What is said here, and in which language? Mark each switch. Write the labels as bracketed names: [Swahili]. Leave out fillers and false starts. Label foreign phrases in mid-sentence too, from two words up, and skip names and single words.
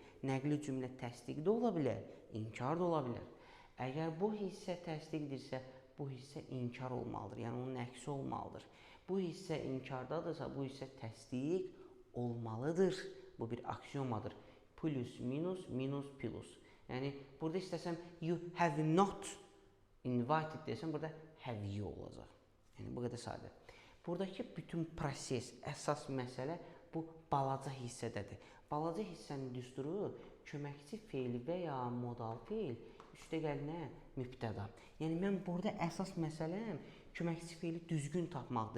[Azerbaijani] Nəqli cümlə təsdiq də ola bilər, inkar da ola bilər. Əgər bu hissə təsdiqdirsə, bu hissə inkar olmalıdır. Yəni, onun əksi olmalıdır. Bu hissə inkardadırsa, bu hissə təsdiq olmalıdır. Bu bir aksiomadır. Plus, minus, minus, plus. Yəni, burada istəsəm, [English] you have not invited [Azerbaijani] desəm, burada [English] have you olacaq. [Azerbaijani] Yəni, bu qədər sadə. Buradakı bütün proses, əsas məsələ bu balaca hissədədir. Balaca hissənin düsturu köməkçi feili və ya modal feil üstəgəl nə? Mübtəda. Yəni, mən burada əsas məsələm köməkçi feili düzgün tapmaqdır.